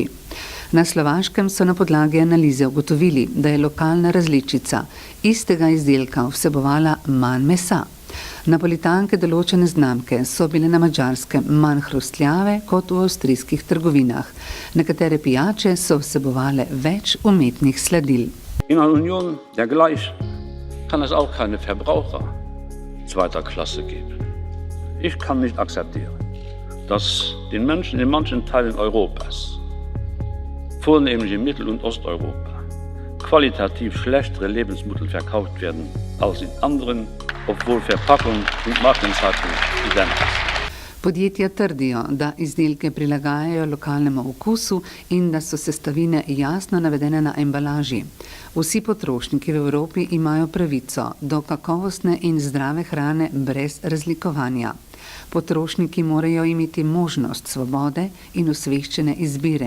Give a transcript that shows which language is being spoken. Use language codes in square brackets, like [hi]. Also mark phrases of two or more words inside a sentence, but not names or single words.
[sl] Na Slovaškem so na podlagi analize ugotovili, da je lokalna različica istega izdelka vsebovala manj mesa. Napolitanke določene znamke so bile na Madžarskem manj hrustljave kot v avstrijskih trgovinah. Nekatere pijače so vsebovale več umetnih sladil. [de] In einer Union dergleichen kann es auch keine Verbraucher zweiter Klasse geben. Ich kann nicht akzeptieren, dass den Menschen in manchen Teilen Europas, vornehmlich in Mittel- und Osteuropa, qualitativ schlechtere Lebensmittel verkauft werden als in anderen, obwohl Verpackung und Markenzeichen identisch. [sl] Podjetja trdijo, da izdelke prilagajajo lokalnemu okusu in da so sestavine jasno navedene na embalaži. Vsi potrošniki v Evropi imajo pravico do kakovostne in zdrave hrane brez razlikovanja. Potrošniki morajo imeti možnost svobode in osveščene izbire.